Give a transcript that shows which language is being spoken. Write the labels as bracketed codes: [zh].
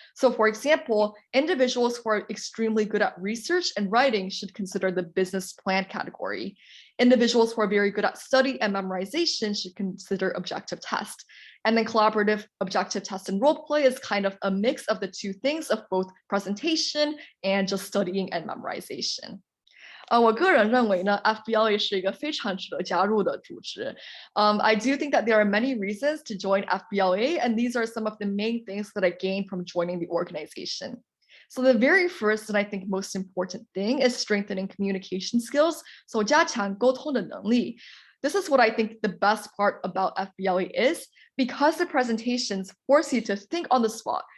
[en] So for example, individuals who are extremely good at research and writing should consider the business plan category. Individuals who are very good at study and memorization should consider objective test. And then collaborative objective test and role play is kind of a mix of the 2 things of both presentation and just studying and memorization. [zh] 我个人认为呢 FBLA 是一个非常值得加入的组织。 [en] I do think that there are many reasons to join FBLA, and these are some of the main things that I gained from joining the organization. So the very first and I think most important thing is strengthening communication skills. [zh] So 加强沟通的能力。 [en] This is what I think the best part about FBLA is, because the presentations force you to think on the spot.